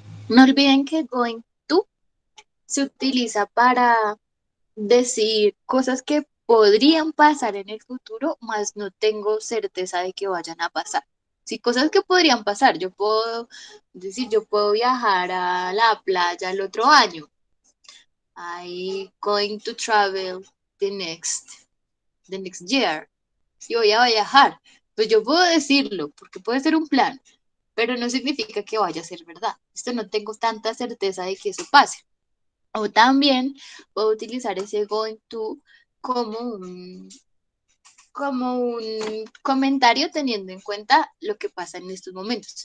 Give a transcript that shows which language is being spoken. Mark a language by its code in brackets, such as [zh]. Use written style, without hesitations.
[es] No olviden que going to se utiliza para decir cosas que podrían pasar en el futuro, mas no tengo certeza de que vayan a pasar. Sí, cosas que podrían pasar. Yo puedo decir, yo puedo viajar a la playa el otro año. [en] I going to travel the next year. [es] Sí, voy a viajar. Pues yo puedo decirlo, porque puede ser un plan, pero no significa que vaya a ser verdad. Esto no tengo tanta certeza de que eso pase. O también puedo utilizar ese going to como como un comentario teniendo en cuenta lo que pasa en estos momentos.